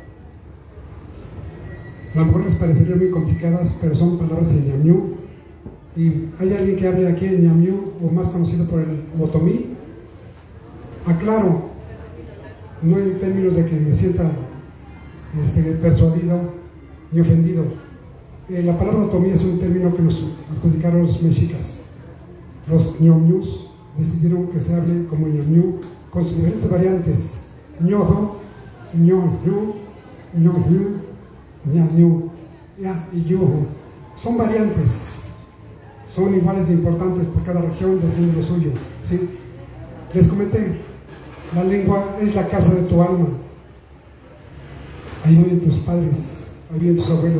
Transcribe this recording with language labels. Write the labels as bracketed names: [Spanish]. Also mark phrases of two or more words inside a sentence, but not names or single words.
[Spanish] A lo mejor les parecerían muy complicadas, pero son palabras en ñamñú. Y hay alguien que hable aquí en ñamñú, o más conocido por el otomí. Aclaro, no en términos de que me sienta persuadido ni ofendido. La palabra otomí es un término que nos adjudicaron los mexicas. Los ñomñús decidieron que se hable como ñamñú, con sus diferentes variantes: ñojo, ñoñú, ñoñú, ñañú, ya y yujo. Son variantes, son iguales de importantes por cada región, depende de lo suyo, ¿sí? Les comenté, la lengua es la casa de tu alma. Ahí viven tus padres, ahí viven tus abuelos.